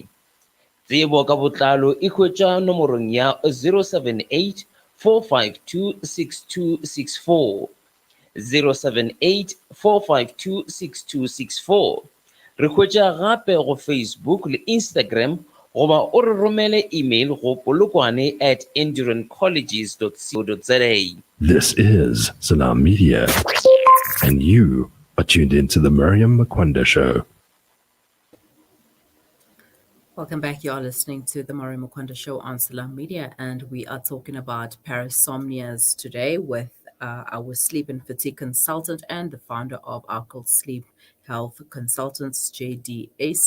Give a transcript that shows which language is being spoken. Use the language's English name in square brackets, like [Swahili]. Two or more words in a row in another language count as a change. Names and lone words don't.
[Northern Sotho] Tsebo ka botlalo e hwetša nomorong ya 078 452 6264, 078 452 6264. Re hwetša gape go Facebook le Instagram goba o re romele email go polokwane@endurancolleges.co.za. [English] This is Salam Media, and you are tuned into the Maryam Mkwanda Show. Welcome back. You are listening to the Maryam Mkwanda Show on Salam Media, and we are talking about parasomnias today with our sleep and fatigue consultant and the founder of Arkels Sleep Health Consultants, JD Uys.